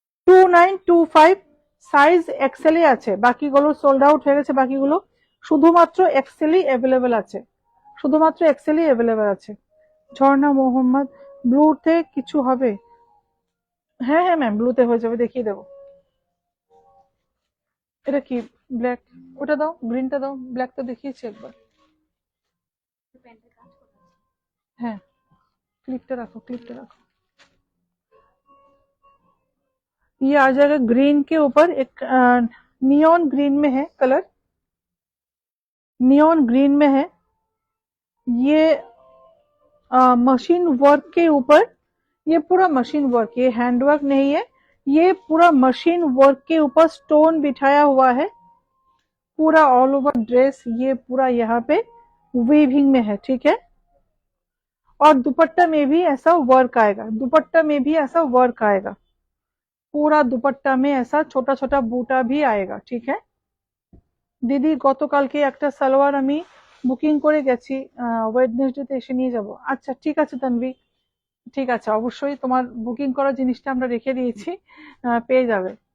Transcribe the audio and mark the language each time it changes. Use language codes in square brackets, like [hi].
[bn] 2925 size এক্সেলই আছে, বাকিগুলো sold out হয়ে গেছে, বাকিগুলো শুধুমাত্র এক্সেলই অ্যাভেলেবেল আছে, শুধুমাত্র এক্সেলই অ্যাভেলেবেল আছে। ঝর্ণা মোহাম্মদ, ব্লুতে কিছু হবে? হ্যাঁ হ্যাঁ ম্যাম, ব্লুতে হয়ে যাবে, দেখিয়ে দেবো। এটা কি ব্ল্যাক? ওটা দাও, গ্রিনটা দাও, ব্ল্যাক তো দেখিয়েছি একবার। প্যান্টের কাজ করা আছে। হ্যাঁ, [hi] क्लिपটা रखो, क्लिपটা रखो। ये आ जाएगा ग्रीन के ऊपर, एक नियॉन ग्रीन में है कलर, नियॉन ग्रीन में है ये। मशीन वर्क के ऊपर, ये पूरा मशीन वर्क, ये हैंड वर्क नहीं है, ये पूरा मशीन वर्क के ऊपर स्टोन बिठाया हुआ है। पूरा ऑल ओवर ड्रेस ये पूरा यहाँ पे वीविंग में है, ठीक है। और दुपट्टा में भी ऐसा वर्क आएगा, दुपट्टा में भी ऐसा वर्क आएगा, पूरा दुपट्टा में ऐसा छोटा छोटा बूटा भी आएगा, ठीक है। [bn] দিদি গতকালকে একটা সালোয়ার আমি বুকিং করে গেছি, ওয়েডনেসডেতে এসে নিয়ে যাব। আচ্ছা ঠিক আছে তানভি, ঠিক আছে, অবশ্যই তোমার বুকিং করা জিনিসটা আমরা রেখে দিয়েছি, পেয়ে যাবে।